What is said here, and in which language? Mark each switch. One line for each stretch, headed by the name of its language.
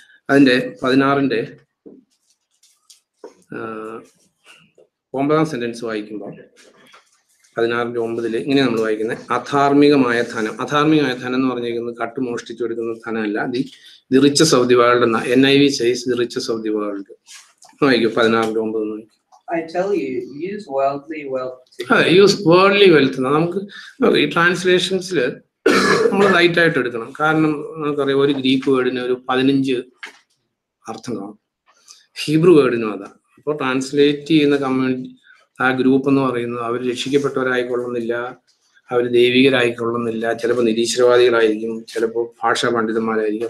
Malayalam: അതിന്റെ 16 9 സെന്റൻസ് വായിക്കുമ്പോൾ 16:9 ഇങ്ങനെ നമ്മൾ വായിക്കുന്നത്, അധാർമികമായ ധനം. അധാർമികമായ ധനം എന്ന് പറഞ്ഞിരിക്കുന്നത് കട്ട് മോഷ്ടിച്ചു കൊടുക്കുന്ന ധനമല്ല.
English: the riches of the world
Malayalam: എന്ന NIV
English: says the riches of the world.
Malayalam: വായിക്കും 16:9.
English: I tell you, use worldly wealth. Use worldly wealth.
Malayalam: നമുക്ക് ഈ ട്രാൻസ്ലേഷൻസിൽ നമ്മൾ റൈറ്റ് ആയിട്ട് എടുക്കണം. കാരണം നമുക്കറിയാം, ഒരു ഗ്രീക്ക് വേർഡിന് ഒരു 15 അർത്ഥം കാണും, ഹീബ്രു വേർഡിനും അതാ. അപ്പോൾ ട്രാൻസ്ലേറ്റ് ചെയ്യുന്ന കമ്മ്യൂണിറ്റി, ആ ഗ്രൂപ്പ് എന്ന് പറയുന്നത് അവർ രക്ഷിക്കപ്പെട്ടവരായിക്കൊള്ളുന്നില്ല, അവർ ദൈവികരായിക്കൊള്ളുന്നില്ല, ചിലപ്പോൾ നിരീശ്വരവാദികളായിരിക്കും, ചിലപ്പോൾ ഭാഷാ പണ്ഡിതന്മാരായിരിക്കും.